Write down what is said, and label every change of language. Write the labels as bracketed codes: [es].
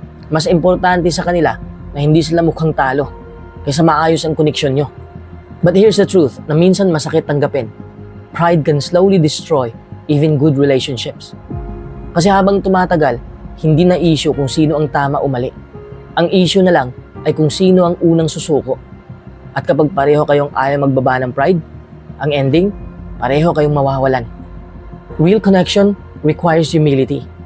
[tl] Mas importante sa kanila na hindi sila mukhang talo kaysa maayos ang koneksyon nyo. [en] But here's the truth [tl] na minsan masakit tanggapin. [en] Pride can slowly destroy even good relationships. [tl] Kasi habang tumatagal, hindi na issue kung sino ang tama o mali. Ang issue na lang ay kung sino ang unang susuko. At kapag pareho kayong ayaw magbaba ng pride, ang ending, pareho kayong mawawalan. [en] Real connection requires humility.